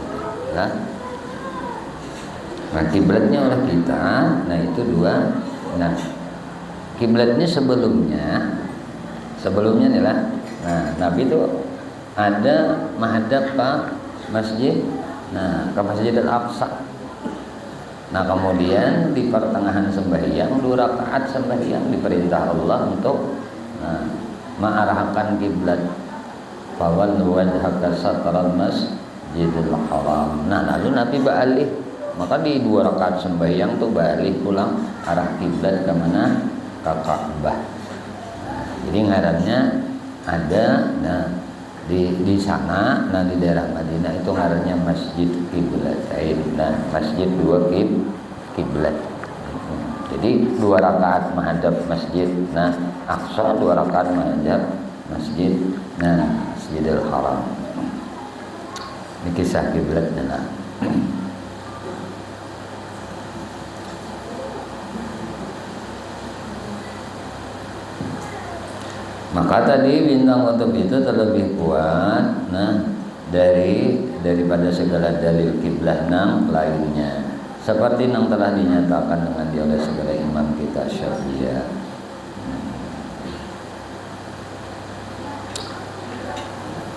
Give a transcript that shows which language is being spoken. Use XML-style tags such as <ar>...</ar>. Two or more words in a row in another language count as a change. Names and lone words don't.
<id>Nah, kiblatnya oleh kita, nah itu 2. Nah, kiblatnya sebelumnya nih lah. Nah, Nabi itu ada menghadap ke masjid, ke Masjidil Aqsa. Nah, kemudian di pertengahan sembahyang 2 rakaat sembahyang diperintah Allah untuk mengarahkan kiblat.</id> <ar>فول وجهك شطر المسجد الحرام.</ar> <id>Nah, lalu Nabi balik. Maka di 2 rakaat sembahyang tuh balik pulang arah kiblat ke mana? Ke Ka'bah. Jadi ngarannya ada di sana, di daerah Madinah itu ngarannya Masjid Qiblatain. Nah, masjid 2 kiblat. Jadi 2 rakaat menghadap masjid Aqsa, 2 rakaat menghadap masjid Masjidil Haram. Ini kisah kiblatnya. Maka tadi bintang kutub itu terlebih kuat daripada segala dalil kiblah lainnya, seperti yang telah dinyatakan dengan dia oleh segala imam kita Syafi'iyah.</id>